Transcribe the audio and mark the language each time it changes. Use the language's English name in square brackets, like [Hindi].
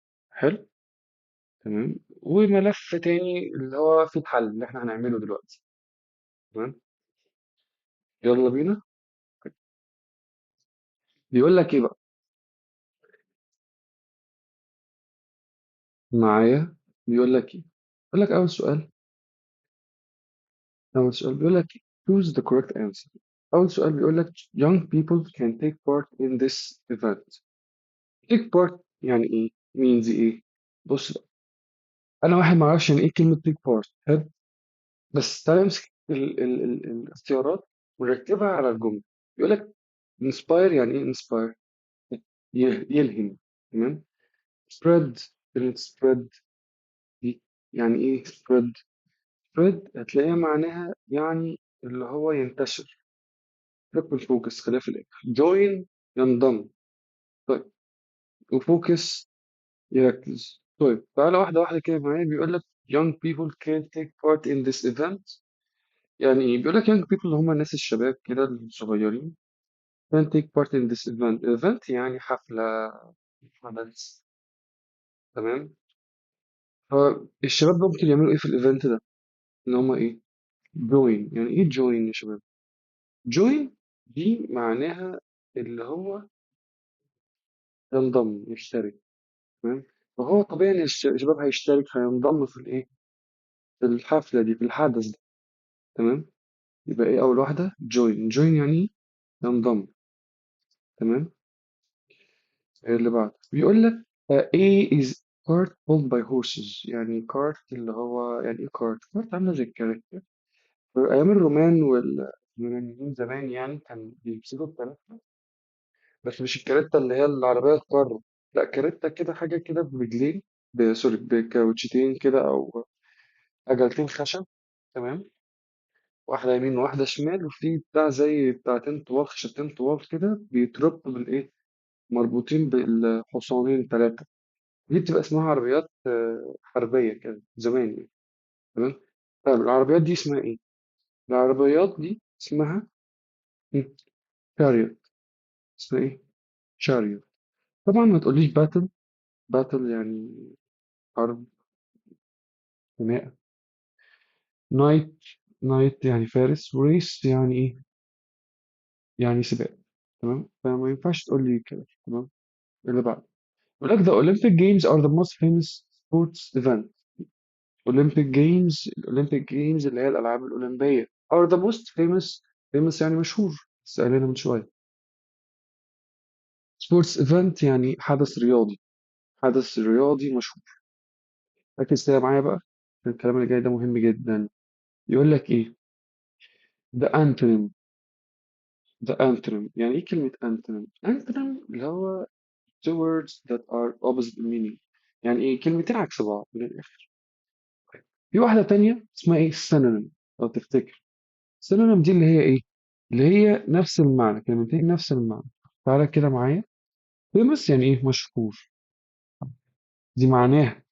[Arabic] حلو. تمام. وملف تاني اللي هو فيه الحل اللي احنا هنعمله دلوقتي. تمام. يلا بينا. بيقول لك ايه بقى معايا؟ بيقول لك ايه؟ بيقول لك أول سؤال بيقول لك [English] choose the correct answer. [Arabic] أول سؤال بيقول لك [English] young people can take part in this event. [Arabic] take part يعني إيه؟ means إيه؟ بص بقى أنا واحد ما أعرفش يعني إيه كلمة take part. حلو. بس تعالى نمسك الاختيارات ونركبها على الجملة. بيقول لك inspire يعني إيه inspire؟ يلهم. تمام. spread كلمة spread دي يعني إيه spread؟ spread هتلاقيها معناها يعني اللي هو ينتشر. triple focus خليها في الآخر. join ينضم. طيب وفوكس يركز. طيب تعالى واحدة واحدة كده معايا. بيقول لك [English] young people can take part in this event. [Arabic] يعني ايه؟ بيقول لك [English] young people [Arabic] اللي هم الناس الشباب كده الصغيرين [English] can take part in this event [Arabic] يعني حفلة حدث. تمام. فالشباب ممكن يعملوا ايه في الايفنت ده؟ ان هم ايه؟ join. يعني ايه join يا شباب؟ join دي معناها اللي هو ينضم يشترك. تمام. فهو طبيعي ان الشباب هيشترك هينضم في الايه؟ في الحفلة دي في الحدث ده. تمام. يبقى ايه اول واحدة join يعني إيه؟ ينضم. تمام. إيه اللي بعد بيقول لك [English] A is cart pulled by horses. [Arabic] يعني cart اللي هو يعني ايه cart عاملة زي الكاريتا. في ايام الرومان واليونانيين زمان يعني كان بيمسكوا الكاريتا. بس مش الكاريتا اللي هي العربية الكار. لا كاريتا كده حاجة كده برجلين سوري بكاوتشتين كده او عجلتين خشب. تمام. واحدة يمين وواحدة شمال وفي بتاع زي بتاعتين طوال خشبتين طوال كده بيتربطوا بالإيه؟ مربوطين بالحصانين ثلاثة. دي بتبقى اسمها عربيات حربية كده زمان يعني. تمام. طيب العربيات دي اسمها إيه؟ العربيات دي اسمها شاريوت. اسمها إيه؟ شاريوت. طبعا ما تقوليش باتل. باتل يعني حرب خناقة. نايت. نايت يعني فارس وريس يعني إيه؟ يعني سباق. تمام. فما ينفعش تقول لي كده. تمام. [English] اللي بعد يقول لك the Olympic Games are the most famous sports event. Olympic Games [Arabic] اللي هي الألعاب الأولمبية [English] are the most famous. [Arabic] famous يعني مشهور. سألنا من شوية. sports event يعني حدث رياضي. حدث رياضي مشهور. ركز كده معايا بقى. الكلام اللي جاي ده مهم جدا. يقول لك إيه the antonym. [English] the antonym [Arabic] يعني إيه كلمة [English] antonym؟ antonym [Arabic] اللي هو [English] two words that are opposite meaning. [Arabic] يعني إيه كلمتين عكس بعض من الآخر. في واحدة تانية اسمها إيه synonym لو تفتكر. synonym دي اللي هي إيه؟ اللي هي نفس المعنى كلمتين نفس المعنى. تعالى كده معايا. famous يعني إيه مشهور. دي معناها